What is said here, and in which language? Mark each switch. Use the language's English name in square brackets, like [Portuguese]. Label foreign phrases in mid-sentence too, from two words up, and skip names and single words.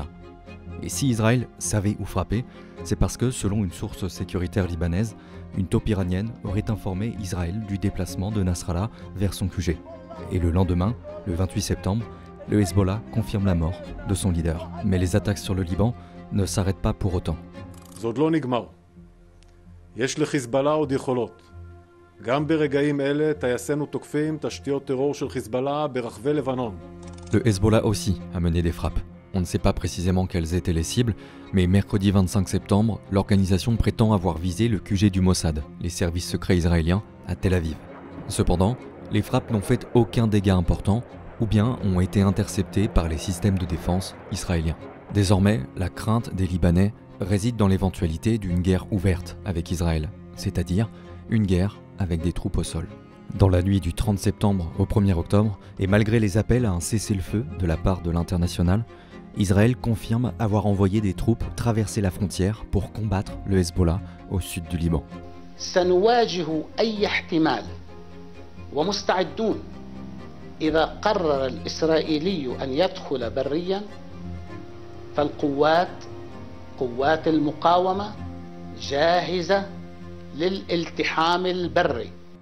[French] Et si Israël savait où frapper, c'est parce que, selon une source sécuritaire libanaise, une taupe iranienne aurait informé Israël du déplacement de Nasrallah vers son QG. Et le lendemain, le 28 septembre, le Hezbollah confirme la mort de son leader. Mais les attaques sur le Liban ne s'arrêtent pas pour autant. [Hebrew] זה עוד לא נגמר. יש לחיזבאללה עוד יכולות. גם ברגעים אלה טייסינו תוקפים תשתיות טרור של חיזבאללה ברחבי לבנון. [French] Le Hezbollah aussi a mené des frappes. On ne sait pas précisément quelles étaient les cibles, mais mercredi 25 septembre, l'organisation prétend avoir visé le QG du Mossad, les services secrets israéliens, à Tel Aviv. Cependant, les frappes n'ont fait aucun dégât important, ou bien ont été interceptées par les systèmes de défense israéliens. Désormais, la crainte des Libanais réside dans l'éventualité d'une guerre ouverte avec Israël, c'est-à-dire une guerre avec des troupes au sol. Dans la nuit du 30 septembre au 1er octobre, et malgré les appels à un cessez-le-feu de la part de l'international, Israël confirme avoir envoyé des troupes traverser la frontière pour combattre le Hezbollah au sud du Liban. [Arabic] سنواجه أي احتمال ومستعدون إذا قرر الإسرائيلي أن يدخل بريا فالقوات المقاومة جاهزة للالتحام البري